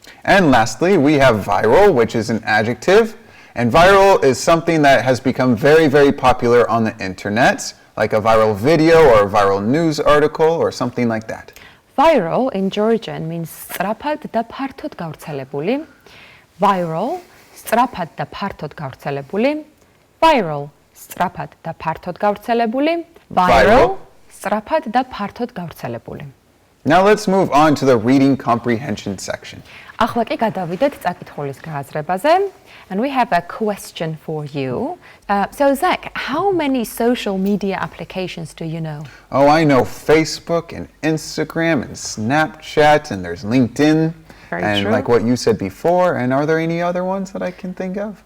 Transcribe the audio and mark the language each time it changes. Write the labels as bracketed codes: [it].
[en] And lastly, we have viral, which is an adjective. And viral is something that has become very, very popular on the internet, like a viral video or a viral news article or something like that. Viral in Georgian means [ka] სწრაფად და ფართოდ გავრცელებული. [en] Viral, [ka] სწრაფად და ფართოდ გავრცელებული. [en] Viral, სწრაფად და ფართოდ გავრცელებული. Viral, [ka] სწრაფად და ფართოდ გავრცელებული. [en] Now let's move on to the reading comprehension section. [ka] ახლა კი გადავიდეთ წაკითხულის გააზრებაზე. [en] And we have a question for you. So Zach, how many social media applications do you know? Oh, I know Facebook and Instagram and Snapchat, and there's LinkedIn. Very and true. like what you said before, and are there any other ones that I can think of?